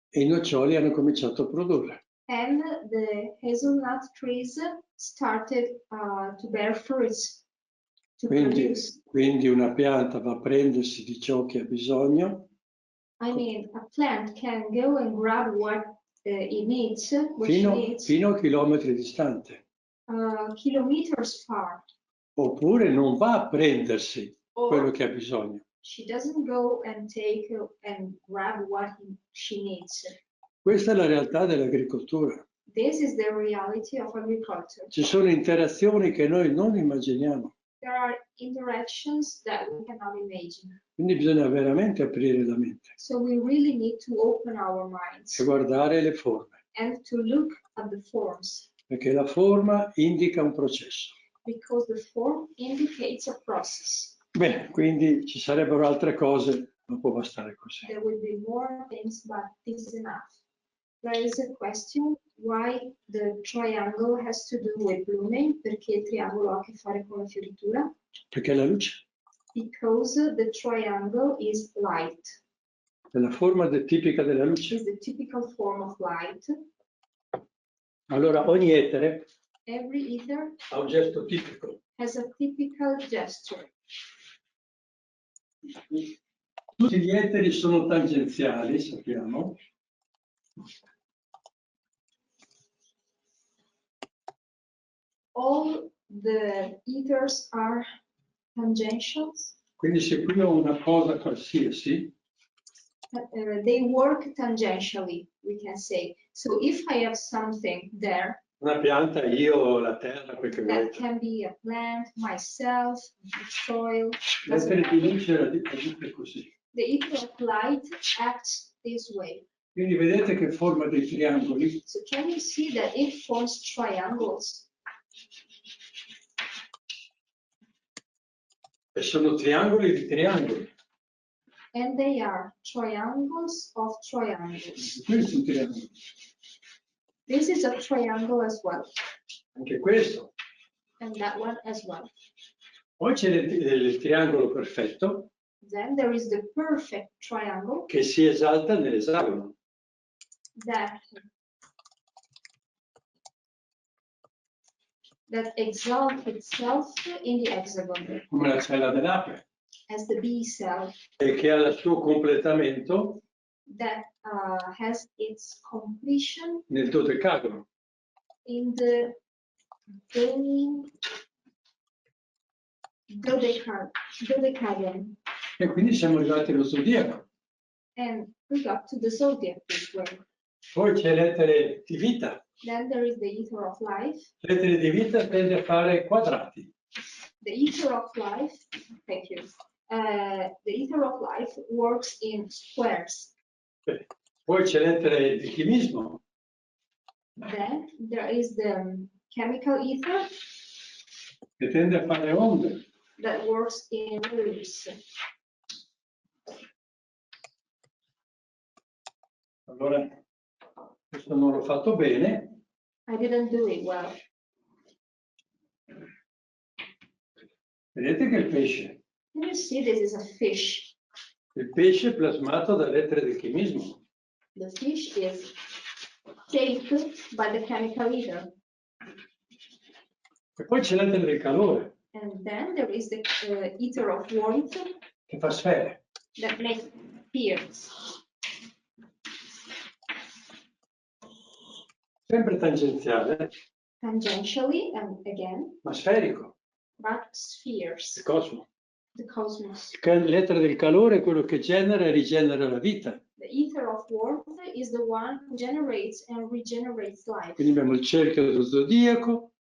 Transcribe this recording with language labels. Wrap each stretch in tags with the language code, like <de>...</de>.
<it>E i noccioli hanno cominciato a produrre.</it> <en>And the hazelnut trees started to bear fruits, to produce.</en> <it>Quindi una pianta va a prendersi di ciò che ha bisogno.</it> <en>I mean, a plant can go and grab what it needs, what she needs,</en> <it>Fino a chilometri distante.</it> <en>kilometers far.</en> <it>Oppure non va a prendersi quello che ha bisogno.</it> <en>She doesn't go and take and grab what she needs.</en> <it>Questa è la realtà dell'agricoltura.</it> <en>This is the reality of agriculture.</en> <it>Ci sono interazioni che noi non immaginiamo.</it> <en>There are interactions that we cannot imagine.</en> <it>Quindi bisogna veramente aprire la mente.</it> <en>So we really need to open our minds</en> <it>E guardare le forme.</it> <en>and to look at the forms.</en> <it>Perché la forma indica un processo.</it> <en>Because the form indicates a process.</en> <it>Bene, quindi ci sarebbero altre cose, non può bastare così.</it> <en>There will be more things, but this is enough. There is a question why the triangle has to do with blooming,</en> <it>perché il triangolo ha a che fare con la fioritura. Perché la luce</it> <en>Because the triangle is light.</en> <it>è la forma tipica della luce.</it> <en>Is the typical form of light.</en> <it>Allora ogni etere</it> <en>Every ether</en> <it>ha un gesto tipico.</it> <en>has a typical gesture.</en> <it>Tutti gli eteri sono tangenziali, sappiamo.</it> <en>All the ethers are tangential.</en> <it>Quindi se qui ho una cosa qualsiasi,</it> <en>they work tangentially, we can say. So if I have something there,</en> <it>una pianta, io, la terra, quel che</it> <en>that</en> <it>volete.</it> <en>can be a plant, myself, the soil.</en> <it>L'etere di luce agisce così.</it> <en>The ether of light acts this way.</en> <it>Quindi vedete che forma dei triangoli.</it> <en>So can you see that it forms triangles?</en> <it>E sono triangoli di triangoli.</it> <en>And they are triangles of triangles.</en> <it>Questo è un triangolo.</it> <en>This is a triangle as well.</en> <it>Anche questo.</it> <en>And that one as well.</en> <it>Poi c'è il triangolo perfetto.</it> <en>Then there is the perfect triangle</en> <it>che si esalta nell'esagono.</it> <en>That exalts itself in the hexagon.</en> <it>Come la cella dell'ape.</it> <en>As the bee cell.</en> <it>E che ha il suo completamento.</it> <en>That has its completion.</en> <it>Nel dodecagono.</it> <en>In the dodecagon.</en> <it>E quindi siamo arrivati allo zodiaco.</it> <en>And we got to the zodiac this way.</en> <it>Poi c'è l'etere di vita.</it> <en>Then there is the ether of life.</en> <it>L'etere di vita tende a fare quadrati.</it> <en>The ether of life, thank you. The ether of life works in squares.</en> <it>Poi c'è l'etere di chimismo.</it> <en>Then there is the chemical ether.</en> <it>Che tende a fare onde.</it> <en>That works in waves.</en> <it>Allora, questo non l'ho fatto bene.</it> <en>I didn't do it well.</en> <it>Vedete che il pesce?</it> <en>Can you see this is a fish?</en> <it>Il pesce è plasmato da lettere del chimismo.</it> <en>The fish is shaped by the chemical ether.</en> <it>E poi c'è l'etere del calore,</it> <en>And then there is the ether of warmth</en> <it>che fa sfere.</it> <en>that makes spheres.</en> <it>Sempre tangenziale,</it> <en>Tangentially, and again,</en> <it>ma sferico.</it> <en>but spheres,</en> <it>Il cosmo.</it> <en>the cosmos.</en> <it>L'etere del calore è quello che genera e rigenera la vita.</it> <en>The ether of warmth is the one who generates and regenerates life.</en> <it>Quindi abbiamo il cerchio dello zodiaco,</it>